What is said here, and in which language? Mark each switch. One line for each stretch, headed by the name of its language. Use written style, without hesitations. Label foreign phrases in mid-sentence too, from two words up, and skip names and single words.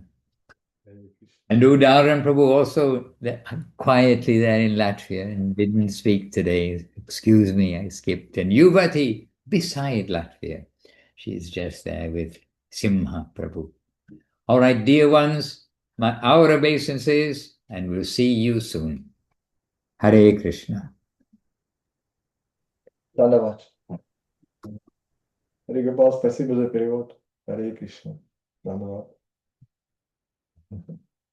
English: And Udaran Prabhu also quietly there in Latvia and didn't speak today. Excuse me, I skipped. And Yuvati beside Latvia. She's just there with Simha Prabhu. All right, dear ones, our obeisances, and we'll see you soon. Hare Krishna. Dandavat. Hare Gopal,
Russian: спасибо за перевод.
English: Hare Krishna. Dandavat.